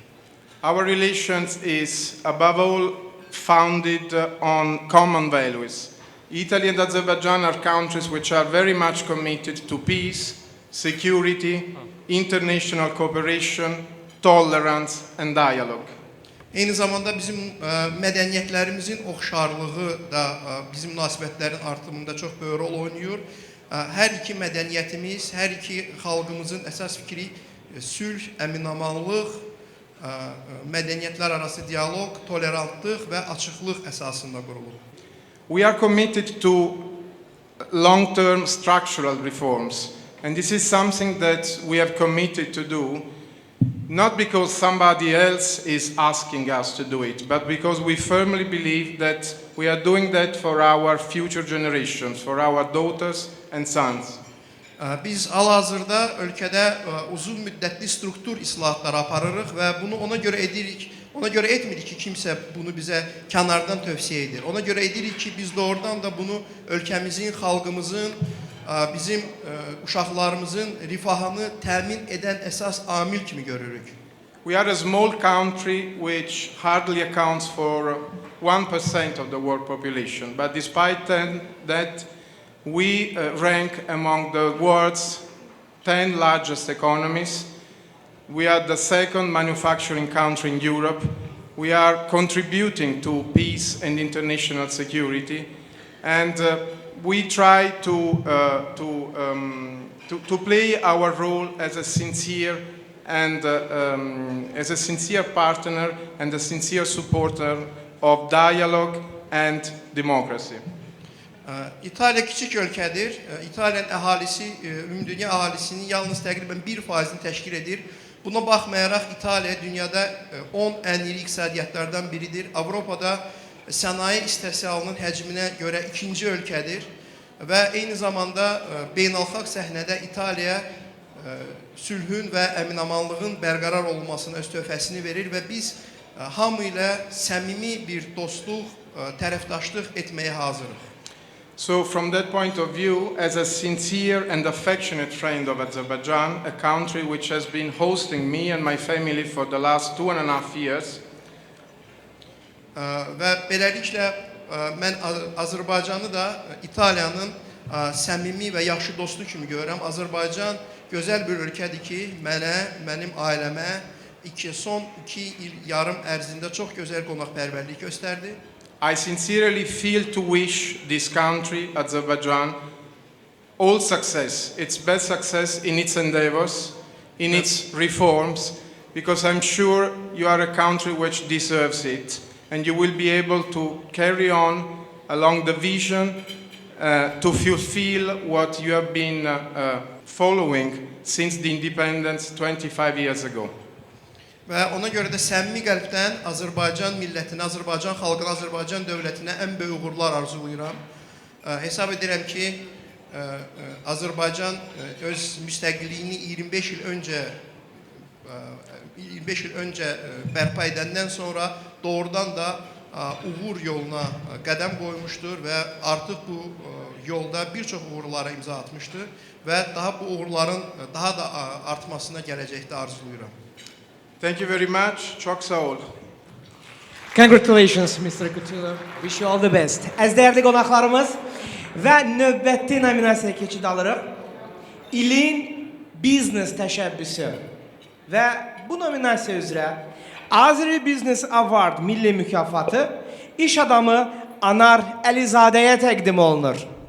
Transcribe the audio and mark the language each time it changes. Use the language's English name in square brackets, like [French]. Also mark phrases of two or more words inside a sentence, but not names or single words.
[English] Our relations is above all founded on common values. Italy and Azerbaijan are countries which are very much committed to peace, security, international cooperation, tolerance and dialogue. [Azerbaijani] Eyni zamanda bizim mədəniyyətlərimizin oxşarlığı da bizim münasibətlərin artımında çox böyük rol oynayır. Hər iki mədəniyyətimiz, hər iki xalqımızın əsas fikri sülh, əminamanlıq, mədəniyyətlər arası dialoq, tolerantlıq və açıqlıq əsasında qurulur. [English] We are committed to long-term structural reforms, and this is something that we have committed to do, not because somebody else is asking us to do it, but because we firmly believe that we are doing that for our future generations, for our daughters and sons. [Azerbaijani] Biz hal-hazırda ölkədə uzun müddətli struktur islahatları aparırıq və bunu ona görə edirik. Ona görə etmirik ki, kimsə bunu bizə kənardan tövsiyə edir. Ona görə edirik ki, biz doğrudan da bunu ölkəmizin, xalqımızın, bizim uşaqlarımızın rifahını təmin edən əsas amil kimi görürük. [English] We are a small country which hardly accounts for 1% of the world population, but despite that, we rank among the world's 10 largest economies. We are the second manufacturing country in Europe. We are contributing to peace and international security, and we try to play our role as a sincere and as a sincere partner and a sincere supporter of dialogue and democracy. [Azerbaijani] İtaliya kiçik ölkədir. İtaliyanın əhalisi, ümumdünya əhalisinin yalnız təqribən 1%-ni təşkil edir. Buna baxmayaraq İtaliya dünyada 10 ən iri iqtisadiyyatlardan biridir. Avropada sənaye istehsalının həcminə görə ikinci ölkədir və eyni zamanda beynəlxalq səhnədə İtaliya sülhün və əminamanlığın bərqərar olmasına öz töhfəsini verir və biz hamı ilə səmimi bir dostluq, tərəfdaşlıq etməyə hazırıq. [English] So from that point of view, as a sincere and affectionate friend of Azerbaijan, a country which has been hosting me and my family for the last 2.5 years, [Azerbaijani] və beləliklə mən Azərbaycanı da İtaliyanın səmimi və yaxşı dostu kimi görürəm. Azərbaycan gözəl bir ölkədir ki, mənə, mənim ailəmə son 2 il yarım ərzində çox gözəl qonaqpərvərlik göstərdi. [English] I sincerely feel to wish this country, Azerbaijan, all success, its best success in its endeavors, in its reforms, because I'm sure you are a country which deserves it, and you will be able to carry on along the vision to fulfill what you have been following since the independence 25 years ago. [Azerbaijani] Və ona görə də səmimi qəlbdən Azərbaycan millətinə, Azərbaycan xalqına, Azərbaycan dövlətinə ən böyük uğurlar arzulayıram. Hesab edirəm ki, Azərbaycan öz müstəqilliyini 25 il öncə bərpa edəndən sonra doğrudan da uğur yoluna qədəm qoymuşdur və artıq bu yolda bir çox uğurlara imza atmışdır və daha bu uğurların daha da artmasına gələcəkdə arzulayıram. [English] Thank you very much. [Azerbaijani] Çok sağ ol. [English] Congratulations Mr. Kutulu. Wish you all the best. [Azerbaijani] Əziz dəyərli qonaqlarımız və növbəti nominasiyaya keçid alırıq. İlin biznes təşəbbüsü və bu nominasiya üzrə Azeri Business Award milli mükafatı iş adamı Anar Əlizadəyə təqdim olunur.